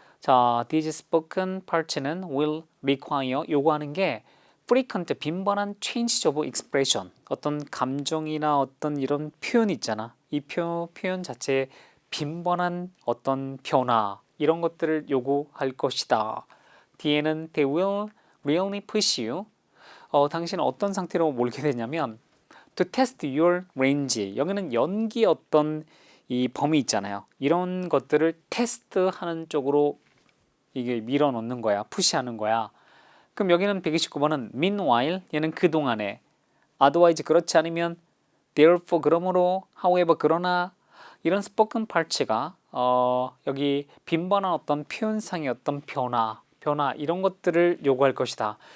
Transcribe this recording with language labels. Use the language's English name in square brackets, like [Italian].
[Korean] 자, [English] these spoken parts [Korean] 는 [English] will require [Korean] 요구하는 게 frequent 빈번한 [English] change of expression, [Korean] 어떤 감정이나 어떤 이런 표현 있잖아. 이 표현 자체에 빈번한 어떤 변화 이런 것들을 요구할 것이다. 뒤에는 [English] they will really push you. [Korean] 당신은 어떤 상태로 몰게 되냐면 [English] to test your range. [Korean] 여기는 연기 어떤 이 범위 있잖아요. 이런 것들을 테스트하는 쪽으로 이게 밀어넣는 거야. 푸시하는 거야. 그럼 여기는 129번은 meanwhile, 얘는 그동안에 otherwise 그렇지 않으면 therefore 그러므로 however 그러나 이런 spoken parts가 여기 빈번한 어떤 표현상의 어떤 변화 이런 것들을 요구할 것이다.